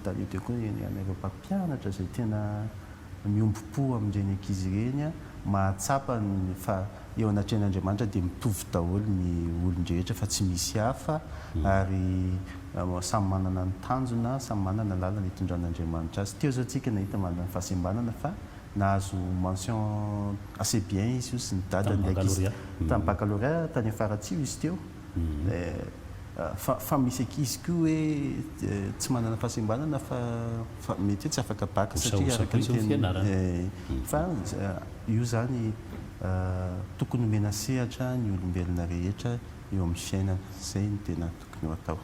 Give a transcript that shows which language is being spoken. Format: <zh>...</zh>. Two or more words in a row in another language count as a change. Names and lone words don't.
<mg>taloha teo koa anareo mpampianatra zay tena miombo-po amin'ireny ankizy ireny mahatsapa fa eo anatrehan'Andriamanitra dia mitovy daholo ny olon-drehetra fa tsy misy hafa ary samy manana ny tanjona samy manana lalana hitondran'Andriamanitra azy teo zao tsika nahita manana fahasembanana fa nahazo</mg> <fr>mention assez bien</fr> <mg>izy io sy ny dadany ankizy tamin'ny baccalauréat tany afaratsio izy teo fa misy ankizy koa hoe tsy manana fahasembanana fa mety hoe tsy afaka baka satria araka ny fa io zany tokony omena sehatra ny olombelona rehetra eo amin'ny fiainana zay ny tena tokony ho atao.</mg>